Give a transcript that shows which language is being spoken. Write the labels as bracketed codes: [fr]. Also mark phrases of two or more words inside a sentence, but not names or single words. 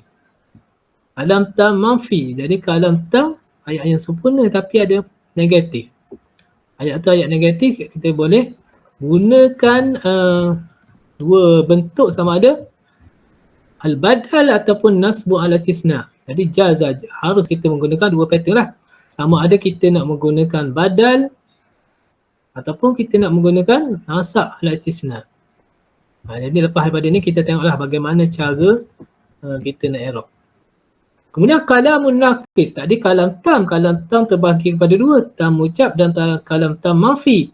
[ar] كلام تام منفي. [ms] Jadi [ar] كلام تام [ms] ayat yang sempurna tapi ada negatif. Ayat tu ayat negatif, kita boleh gunakan dua bentuk sama ada al-badal ataupun [ar] نصب الاستثناء. [ms] Jadi jaza, harus kita menggunakan dua pattern lah. Sama ada kita nak menggunakan badal ataupun kita nak menggunakan [ar] نصب الاستثناء. [ms] Jadi lepas daripada ni kita tengoklah bagaimana cara kita nak i'rab. Kemudian [ar] كلام ناقص. [ms] Tadi [ar] كلام تام [ms] terbahagi kepada dua, [ar] تام موجب [ms] dan [ar] كلام تام منفي.